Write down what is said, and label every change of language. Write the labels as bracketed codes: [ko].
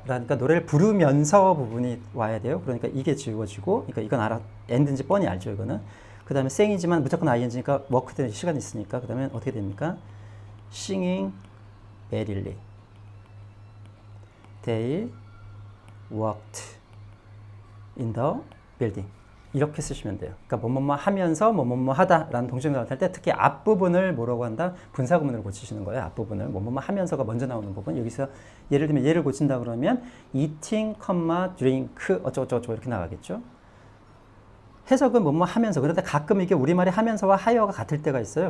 [ko] 그러니까 노래를 부르면서 부분이 와야 돼요. 그러니까 이게 지워지고 그러니까 이건 AND인지 뻔히 알죠. 이거는. 그 다음에 생이지만 무조건 ING니까 워크된 시간이 있으니까 그 다음에 어떻게 됩니까? [en] Singing merrily. They walked in the building. [ko] 이렇게 쓰시면 돼요. 그러니까 뭐뭐뭐 하면서 뭐뭐뭐 하다라는 동시동작을 할 때 특히 앞부분을 뭐라고 한다? 분사구문으로 고치시는 거예요. 앞부분을. 뭐뭐뭐 하면서가 먼저 나오는 부분. 여기서 예를 들면 얘를 고친다 그러면 eating, drink 어쩌고저쩌고 이렇게 나가겠죠. 해석은 뭐뭐 하면서 그런데 가끔 이게 우리말의 하면서와 하여가 같을 때가 있어요.